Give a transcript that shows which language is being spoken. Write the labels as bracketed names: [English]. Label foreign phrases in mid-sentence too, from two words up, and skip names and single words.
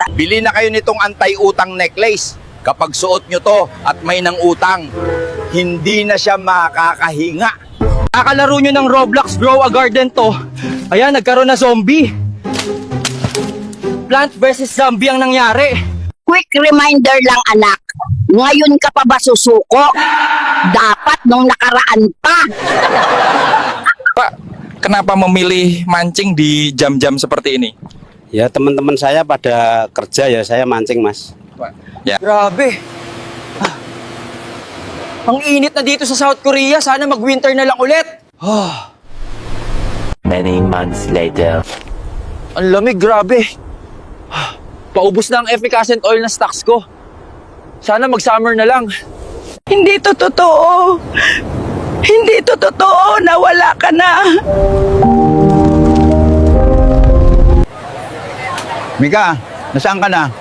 [Filipino] Bili na kayo nitong anti-utang necklace. Kapag suot nyo to at may nang utang, hindi na siya makakahinga. Kakalaro nyo ng Roblox Grow a Garden to. Ayan, nagkaroon na zombie. Plant versus zombie ang nangyari. [English] Quick reminder [Filipino] lang, anak. Ngayon ka pa ba susuko? Dapat nung nakaraan pa. [Indonesian] Pak, kenapa memilih mancing di jam-jam seperti ini? Ya teman-teman saya pada kerja ya saya mancing mas. Ya. [Filipino] Grabe. Ang init na dito sa South Korea. Sana mag-winter na lang ulit. [English] Many months later. [Filipino] Ang lamig, grabe. Paubos na ang efficacent oil na stocks ko. Sana mag-summer na lang. Hindi to totoo. Hindi to totoo. Nawala ka na. Mika, nasaan ka na?